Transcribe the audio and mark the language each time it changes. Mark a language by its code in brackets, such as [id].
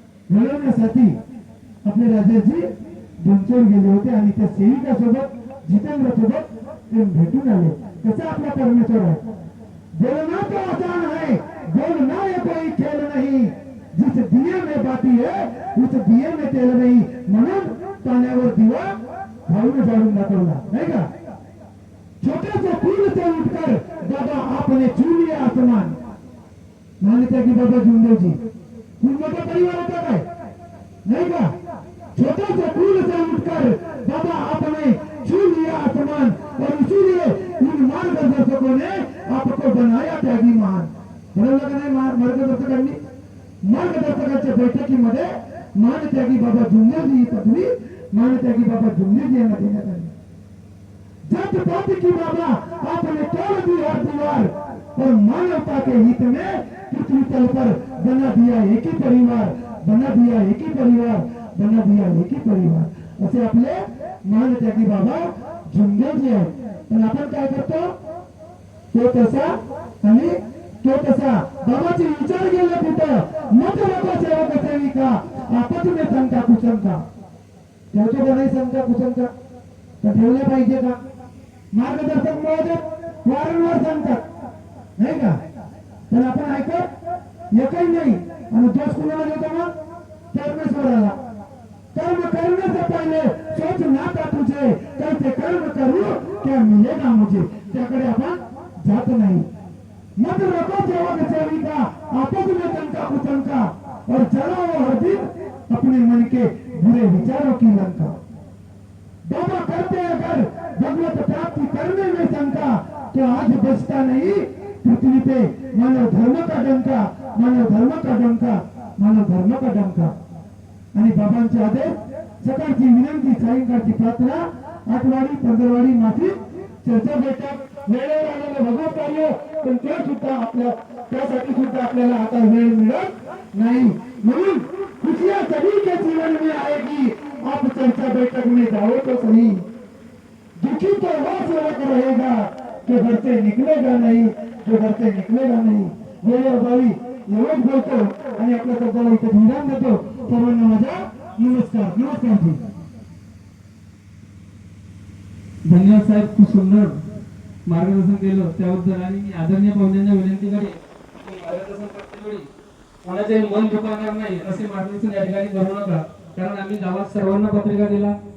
[mr] घडवण्यासाठी आपले राजाजी दोनचोर गेले होते आणि त्या सेविका सोबत जितेंद्र सोबत ते भेटून आले कसा आपला परमेश्वर आहे [hi] बोलना तो आसान है बोलना ये कोई खेल नहीं जिस दिए में बाती है उस दिए में तेल नहीं [mr] म्हणून पाण्यावर दिवा भाऊने जाळून दाखवला नाही का [hi] छोटे से फूल से उठकर बाबा आपने छू लिया आसमान [mr] मानता की बाबा जुंदेवजी खूप मोठा परिवार होता काय नाही का [hi] छोटे से फूल से उठकर बाबा आपने छू लिया आसमान और इसीलिए इन मार्गदर्शकों ने आपको बनाया त्यागीमान. [mr] बरोबर का नाही मार्गदर्शकांनी? मार्गदर्शकांच्या बैठकीमध्ये मानत्यागी बाबा जुंदेजी पदवी मानत्यागी बाबा जुंदेजी यांना देण्यात आली. [hi] जात पात की बाबा आपने तोड़ दी हर दीवार और मानवता के हित में पृथ्वी तल पर बना दिया एक ही परिवार, बना दिया एक ही परिवार, बना दिया एक ही परिवार. [mr] असे आपले मानत्यागी बाबा जुंदेजी आहेत. पण आपण काय करतो? तो तसा आणि तो तसा. बाबाचे विचार गेले तिथं मत नको सेवक सेविका आपत में शंका कुशंका. ठेवतो का नाही शंका कुशंका? तर ठेवल्या पाहिजे का? मार्गदर्शक महोदय वारंवार सांगतात नाही का? पण आपण ऐकत एकही नाही. आणि दोष कुणाला देतो मग? परमेश्वराला. [hi] कर्म करने से पहले सोच नाता तुझे कैसे कर्म करू क्या मिलेगा मुझे. [mr] त्याकडे आपण जात नाही. [hi] मत रखो सेवक सेविका आपस में शंका कुशंका और चलाओ हर दिन अपने मन के बुरे विचारों की लंका. बाबा करते अगर भगवत प्राप्ति करने में शंका तो आज बचता नहीं पृथ्वी पे मानव धर्म का डंका, मानव धर्म का डंका, मानव धर्म का डंका. [mr] आणि बाबांचे आदेश, सकाळची विनंती, सायंकाळची प्रार्थना, आठवाडी पंधरवाडी मासिक चर्चा बैठक, वेळेवर आलेलं भगवत कार्य. पण ते सुद्धा आपल्या त्यासाठी सुद्धा आपल्याला आता वेळ मिळत नाही. [hi] म्हणून खुशियां सभी के जीवन में आएगी आप चर्चा बैठक में जाओ तो सही. दुखी तो वो सेवक रहेगा जो घर से निकलेगा नहीं, जो घर से निकलेगा नहीं. [mr] वेळेवर बावी एवढंच बोलतो आणि आपल्या शब्दाला इथे विराम देतो. सर्वांना माझा नमस्कार. नमस्कार जी. धन्यवाद साहेब, खूप सुंदर मार्गदर्शन केलं त्याबद्दल. आणि मी आदरणीय पाहुण्यांच्या विनंती करेन की मार्गदर्शन करतेवेळी कोणाचे मन दुखावणार नाही असे मार्गदर्शन या ठिकाणी करू नका. कारण आम्ही गावात सर्वांना पत्रिका दिला.